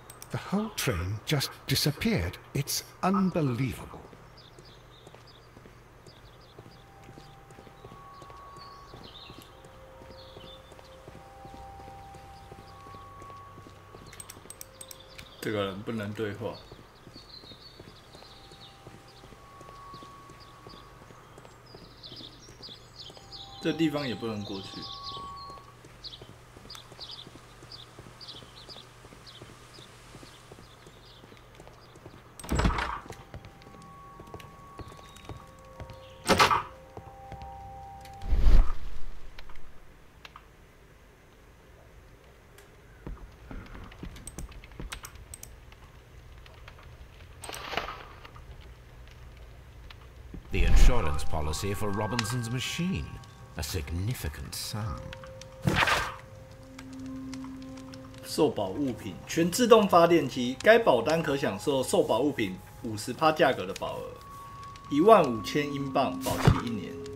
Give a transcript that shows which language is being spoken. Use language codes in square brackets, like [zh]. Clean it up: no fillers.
[en] The whole train just disappeared. It's unbelievable. [zh] This 这个人不能对话。这地方也不能过去。 [en] The insurance policy for Robinson's machine. A significant sum. [zh] 受保物品，全自动发电机，该保单可享受受保物品50%价格的保额，15000英镑，保期1年。